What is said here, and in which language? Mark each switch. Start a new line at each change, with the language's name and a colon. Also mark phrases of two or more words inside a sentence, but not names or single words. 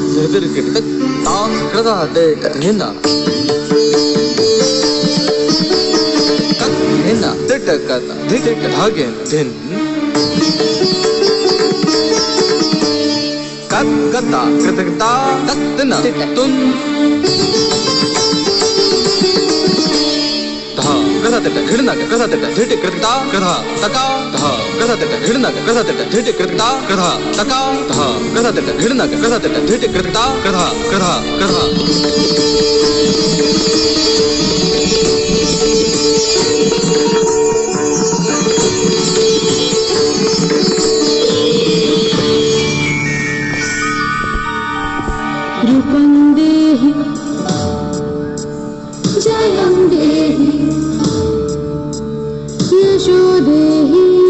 Sanskrit: Kadirkit, Tang Krada de Hina Kat Hina, Titakata, Dikit Hagen, Din Kat Kata, Kritakata, Katina, Tun Kasa teta hidna ka kasa teta dhiti kritikta kadha taka dha kasa teta hidna ka kasa teta dhiti kritikta kadha taka dha kasa teta hidna ka kasa teta dhiti kritikta kadha kadha kadha रूपं देहि जयं देहि यशो देहि